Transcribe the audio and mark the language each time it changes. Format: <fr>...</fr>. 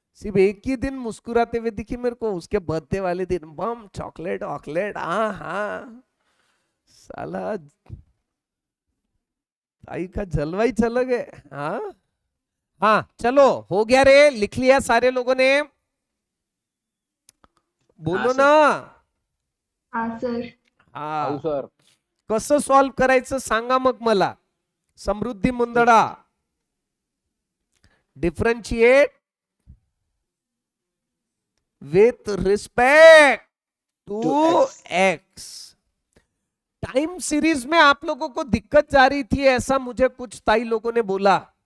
<hi>सिर्फ एक ही दिन मुस्कुराते हुए दिखी मेरे को, उसके बर्थडे वाले दिन बम चॉकलेट वॉकलेट। हाँ हाँ, साला ताई का जलवा ही चला गया। हाँ हाँ, चलो हो गया रे, लिख लिया सारे लोगों ने? बोलो ना। हाँ सर।</hi> <mr>हा, कसं सॉल्व करायचं सांगा मग मला,</mr> <en>Samriddhi Mundada, differentiate with respect to x.</en> <hi>Time series में आप लोगों को दिक्कत जा रही थी ऐसा मुझे कुछ ताई लोगों ने बोला</hi>